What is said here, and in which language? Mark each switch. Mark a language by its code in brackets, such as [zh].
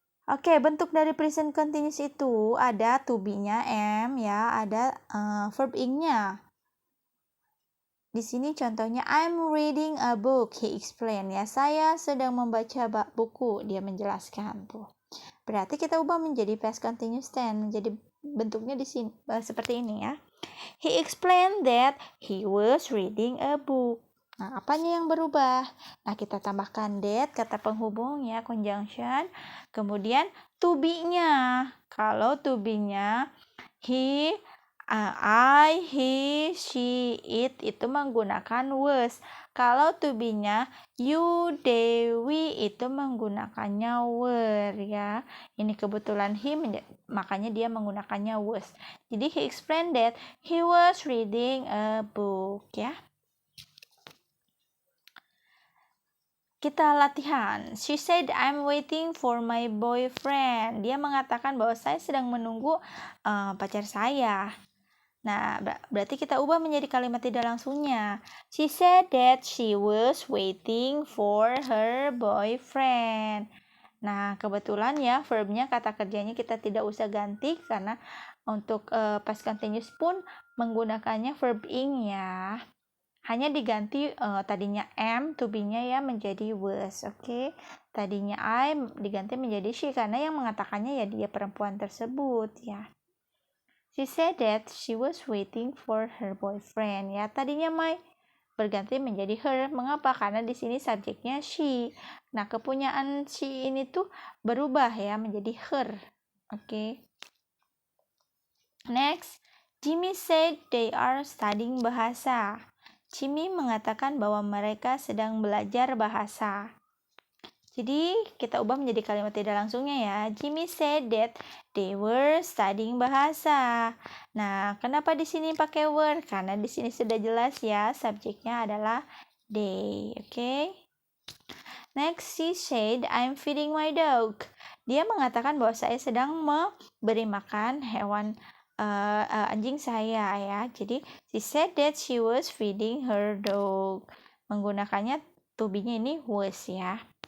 [id] Oke, bentuk dari present continuous itu ada to be-nya am, ya, ada verb ing-nya. Di sini contohnya [en] I'm reading a book, he explained, [id] ya, saya sedang membaca buku, dia menjelaskan tuh. Berarti kita ubah menjadi past continuous tense. Jadi bentuknya di sini seperti ini, ya. [en] He explained that he was reading a book. [id] Nah, apanya yang berubah? Nah, kita tambahkan that, kata penghubung, ya, conjunction. Kemudian to be-nya. Kalau to be-nya he, I, he, she, it itu menggunakan was. Kalau to be-nya you, they, we itu menggunakannya were, ya. Ini kebetulan he, makanya dia menggunakannya was. [en] Jadi he explained that he was reading a book, ya. [id] Kita latihan. [en] She said I'm waiting for my boyfriend. [id] Dia mengatakan bahwa saya sedang menunggu pacar saya. Nah, berarti kita ubah menjadi kalimat tidak langsungnya. [en] She said that she was waiting for her boyfriend. [id] Nah, kebetulan, ya, verbnya, kata kerjanya kita tidak usah ganti karena untuk past continuous pun menggunakannya verb ing, ya. Hanya diganti tadinya am, to be-nya, ya, menjadi was, oke. Tadinya I diganti menjadi she karena yang mengatakannya, ya, dia perempuan tersebut, ya. [en] She said that she was waiting for her boyfriend, ya. [id] Tadinya my berganti menjadi her. Mengapa? Karena di sini subjeknya she. Nah, kepunyaan she ini tuh berubah, ya, menjadi her. Oke. [en] Next, Jimmy said they are studying bahasa. [id] Jimmy mengatakan bahwa mereka sedang belajar bahasa. Jadi, kita ubah menjadi kalimat tidak langsungnya, ya. [en] Jimmy said that they were studying bahasa. [id] Nah, kenapa di sini pakai were? Karena di sini sudah jelas, ya, subjeknya adalah they, oke? [en] Next, she said, I'm feeding my dog. [id] Dia mengatakan bahwa saya sedang memberi makan hewan anjing saya, ya. [en] Jadi, she said that she was feeding her dog. [id] Menggunakannya to be-nya ini was, ya.